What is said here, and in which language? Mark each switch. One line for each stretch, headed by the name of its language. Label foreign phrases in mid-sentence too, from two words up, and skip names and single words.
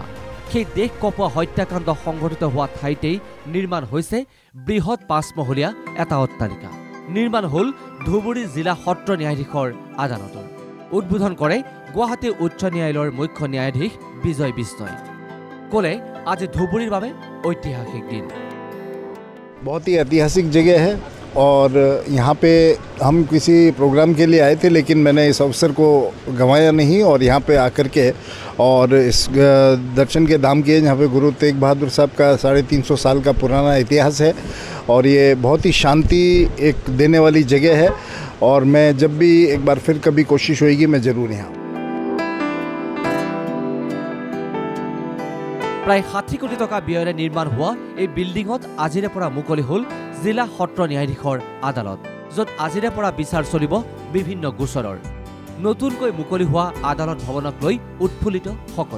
Assamese: সেই দেশ কপোৱা হত্যাকাণ্ড সংঘটিত হোৱা ঠাইতেই নিৰ্মাণ হৈছে বৃহৎ 5মহলীয়া এটা অট্টালিকা। নিৰ্মাণ হ'ল ধুবুৰী জিলা সত্ৰ ন্যায়াধীশৰ আদালতৰ। উদ্বোধন কৰে গুৱাহাটী উচ্চ ন্যায়ালয়ৰ মুখ্য ন্যায়াধীশ বিজয় বিষ্ণই। ক'লে আজি ধুবুৰীৰ বাবে ঐতিহাসিক দিন।
Hindi: बहुत ही ऐतिहासिक जगह है और यहाँ पे हम किसी प्रोग्राम के लिए आए थे, लेकिन मैंने इस अवसर को गंवाया नहीं और यहाँ पे आकर के और इस दर्शन के धाम किए जहाँ पे गुरु तेग बहादुर साहब का 350 साल का पुराना इतिहास है और ये बहुत ही शांति एक देने वाली जगह है। और मैं जब भी एक बार फिर कभी कोशिश होगी मैं ज़रूर यहाँ।
Assamese: প্ৰায় 60 কোটি টকা ব্যয়েৰে নিৰ্মাণ হোৱা এই বিল্ডিঙত আজিৰে পৰা মুকলি হ'ল জিলা সত্ৰ ন্যায়াধীশৰ আদালত, য'ত আজিৰে পৰা বিচাৰ চলিব বিভিন্ন গোচৰৰ। নতুনকৈ মুকলি হোৱা আদালত ভৱনক লৈ উৎফুল্লিত সকলো।